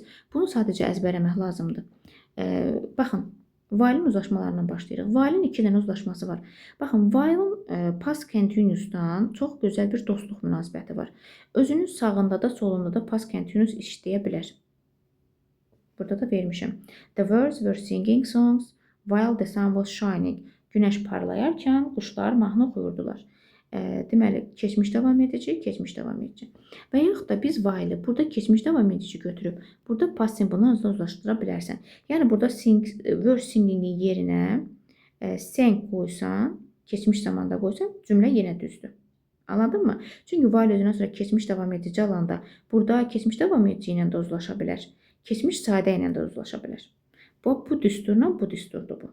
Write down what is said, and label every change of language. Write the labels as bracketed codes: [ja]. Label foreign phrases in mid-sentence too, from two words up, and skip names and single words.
[az] Bunu sadəcə əzbərləmək lazımdır. Baxın, while-in uzlaşmalarından başlayırıq. While-in 2 dənə uzlaşması var. Baxın, while-in [en] past continuous- [az] dan çox gözəl bir dostluq münasibəti var. Özünün sağında da, solunda da [en] past continuous [az] işləyə bilər. Burada da vermişəm. [en] The birds were singing songs while the sun was shining. [az] Günəş parlayarkən quşlar mahnı oxuyurdular. Deməli, keçmiş davam edici, keçmiş davam edici. Və yaxud da biz while-i burada keçmiş davam edici götürüb, burada [en] past simple- [az] la uzlaşdıra bilərsən. Yəni, burada [en] were singing- [az] in yerinə sang qoysan, keçmiş zamanda qoysan, cümlə yenə düzdür. Anladın mı? Çünki while özündən sonra keçmiş davam edici alanda, burada keçmiş davam edici ilə də uzlaşa bilər. Keçmiş sadə ilə də uzlaşa bilər. Bu düsturla bu düsturdur bu.